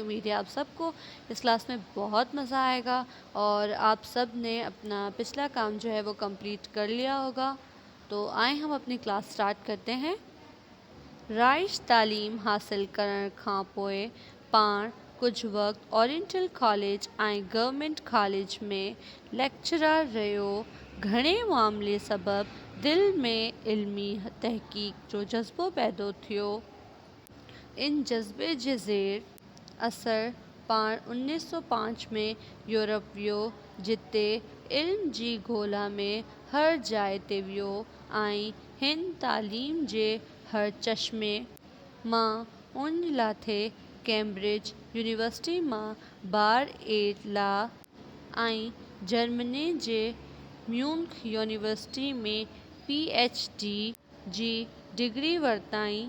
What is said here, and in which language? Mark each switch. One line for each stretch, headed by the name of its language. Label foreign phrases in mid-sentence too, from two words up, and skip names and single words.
Urdu: امید ہے آپ سب کو اس کلاس میں بہت مزہ آئے گا اور آپ سب نے اپنا پچھلا کام جو ہے وہ کمپلیٹ کر لیا ہوگا. تو آئیں ہم اپنی کلاس سٹارٹ کرتے ہیں.
Sindhi: رائج تعلیم حاصل کرن کھان پوئے پان کچھ وقت اورینٹل کالج ऐं गवर्नमेंट कॉलेज में लेक्चरर रहियो. घणे मामले सबबि दिलि में इल्मी तहक़ीक़ जो जज़्बो पैदो थियो. इन जज़्बे जे ज़ेर असर पाण 1905 में यूरोप वियो जिते इल्म जी ॻोल्हा में हर जाइ ते वियो ऐं हिन तालीम जे हर चश्मे मां उन लाथे कैम्ब्रिज यूनिवर्सिटी मां बार-8 ला ऐं जर्मनी जे म्यूनिख यूनिवर्सिटी में PhD जी डिग्री वरिताईं.